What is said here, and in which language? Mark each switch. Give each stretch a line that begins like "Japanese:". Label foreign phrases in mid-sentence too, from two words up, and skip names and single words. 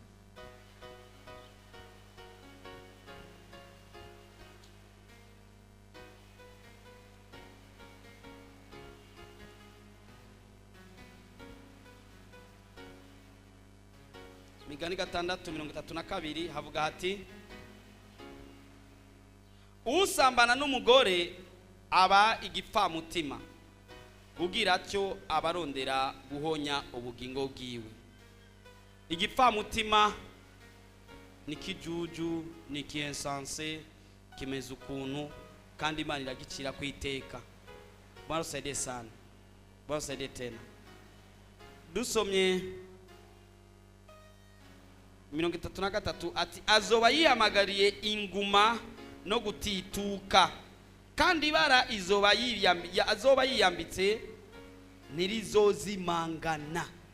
Rundi: Imigani 6:32 havuga hati usambana n'umugore aba igipfamutima, ugira atyo abarondera guhonya ubugingo bwiwe. Igipfamutima ni kijuju, ni kiensanse, kimeze ukuntu kandi Imana iragicira kwiteka.
Swahili: Bwana saide sana. Bwana saide tena.
Rundi: Dusomye 33 ati azoba yihamagariye inguma no gutituka kandi ibara azoba yiyambitse ntirizozimangana.